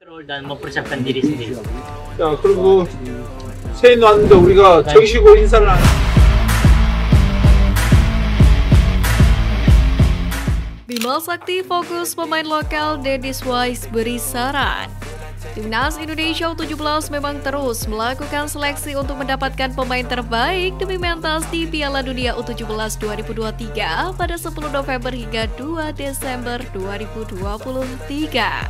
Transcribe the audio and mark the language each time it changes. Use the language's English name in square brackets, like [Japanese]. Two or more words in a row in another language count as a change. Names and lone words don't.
[Indonesian] dan mempersiapkan diri sendiri. [Korean] 자, 그리고 새해 왔는데 우리가 정식으로 인사를 안 [Indonesian] Bima Sakti fokus pemain lokal. Dedis Wise beri saran. Timnas Indonesia U17 memang terus melakukan seleksi untuk mendapatkan pemain terbaik demi mentas di Piala Dunia U17 2023 pada 10 November hingga 2 Desember 2023.